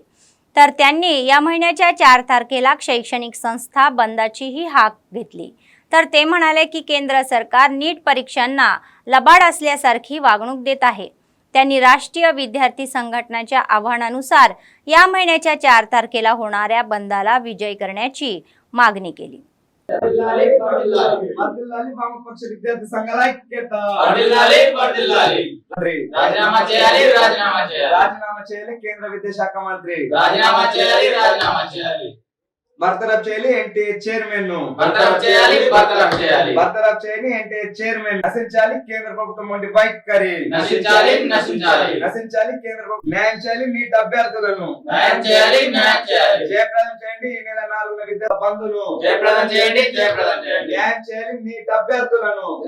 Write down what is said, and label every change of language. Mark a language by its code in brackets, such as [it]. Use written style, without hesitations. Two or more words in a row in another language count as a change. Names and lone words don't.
[mr] तर त्यांनी या महिन्याच्या 4 तारखेला शैक्षणिक संस्था बंदाचीही हाक घेतली। तर ते म्हणाले की केंद्र सरकार नीट परीक्षांना लबाड असल्यासारखी वागणूक देत आहे। त्यांनी राष्ट्रीय विद्यार्थी संघटनेच्या आव्हानानुसार या महिन्याच्या 4 तारखेला होणाऱ्या बंदाला विजयी करण्याची मागणी केली। [te] రాజీనామా చేయాలి కేంద్ర విద్యాశాఖ మంత్రి రాజీనామా చేయాలి బర్తరఫ్ చేయాలి ఎన్టీఏ చైర్మన్ ను బర్తరఫ్ చేయాలి ఎన్టీఏ చైర్మన్ నశించాలి కేంద్ర ప్రభుత్వం వంటి వైఖరి నశించాలి కేంద్ర ప్రభుత్వం న్యాయం చేయాలి నీట్ అభ్యర్థులను జయప్రదం చేయండి ఈ నెల 4న విద్యా బంధును జయప్రదం చేయండి న్యాయం చేయాలి నీట్ అభ్యర్థులను